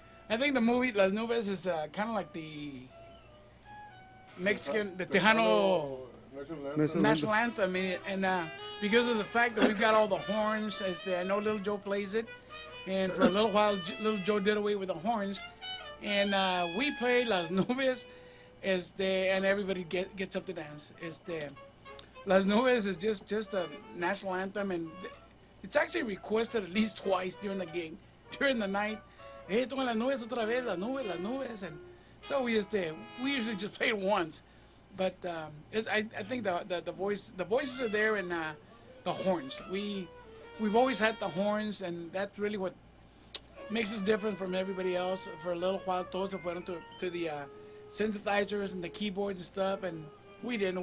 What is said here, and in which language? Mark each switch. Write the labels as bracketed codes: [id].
[en] I think the movie Las Nubes is kind of like the Mexican, the Tejano national anthem, and because of the fact that we've got all the horns, I know Little Joe plays it, and for a little while Little Joe did away with the horns, and we play Las Nubes, and everybody gets up to dance. Las Nubes is just a national anthem, and it's actually requested at least twice during the gig, during the night. [es] Tocan las nubes otra vez, las nubes. [en] And so we usually just play it once. But I think the voices are there, and the horns. We've always had the horns, and that's really what makes us different from everybody else. For a little while, [es] todos se fueron [en] to the synthesizers and the keyboards and stuff, and we didn't.